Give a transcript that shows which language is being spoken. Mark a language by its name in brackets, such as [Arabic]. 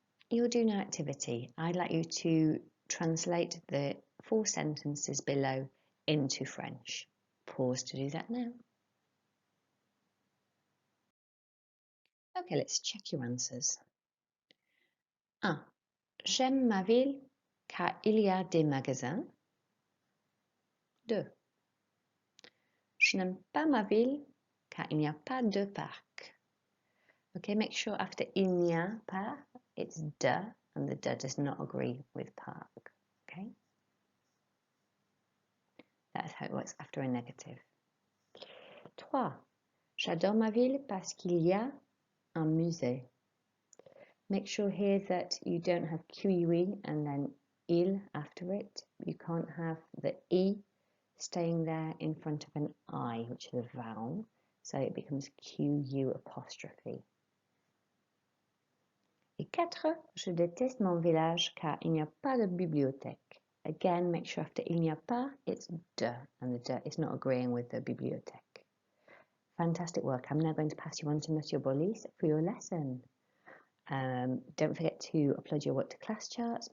[English] Your do now activity, I'd like you to translate the 4 sentences below into French. Pause to do that now. Okay, let's check your answers. 1. [French] J'aime ma ville car il y a des magasins. 2. Je n'aime pas ma ville car il n'y a pas de parc. [English] Okay, make sure after [French] il n'y a pas, [English] it's de, and the de does not agree with park. Okay? That's how it works after a negative. 3. [French] J'adore ma ville parce qu'il y a un musée. [English] Make sure here that you don't have QUE and then il after it. You can't have the E staying there in front of an I, which is a vowel, so it becomes QU apostrophe. [French] Et 4. Je déteste mon village car il n'y a pas de bibliothèque. [English] Again, make sure after [French] il n'y a pas, [English] it's de, and the de is not agreeing with the bibliothèque. Fantastic work. I'm now going to pass you on to Monsieur Bolis for your lesson. Don't forget to upload your work to class charts.